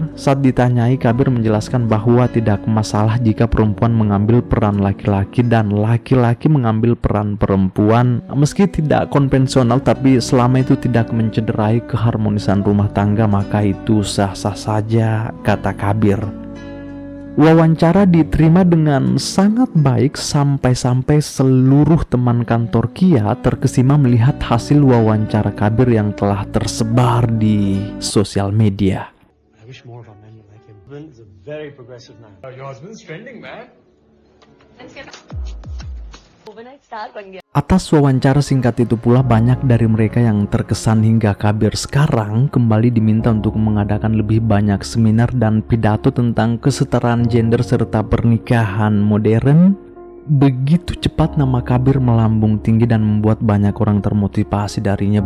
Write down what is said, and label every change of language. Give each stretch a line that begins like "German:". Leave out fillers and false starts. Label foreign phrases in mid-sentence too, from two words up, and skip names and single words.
Indonesian: Saat ditanyai, Kabir menjelaskan bahwa tidak masalah jika perempuan mengambil peran laki-laki dan laki-laki mengambil peran perempuan, meski tidak konvensional, tapi selama itu tidak mencederai keharmonisan rumah tangga maka itu sah-sah saja, kata Kabir. Wawancara diterima dengan sangat baik sampai-sampai seluruh teman kantor Kia terkesima melihat hasil wawancara Kabir yang telah tersebar di sosial media.
English: I wish more of our men were like him. Husband's a very progressive man. Your husband's trending, man. overnight star
Hindi: बन गया।
Indonesian: Atas wawancara singkat itu pula banyak dari mereka yang terkesan hingga Kabir sekarang kembali diminta untuk mengadakan lebih banyak seminar dan pidato tentang kesetaraan gender serta pernikahan modern. Begitu cepat nama Kabir melambung tinggi dan membuat banyak orang termotivasi darinya.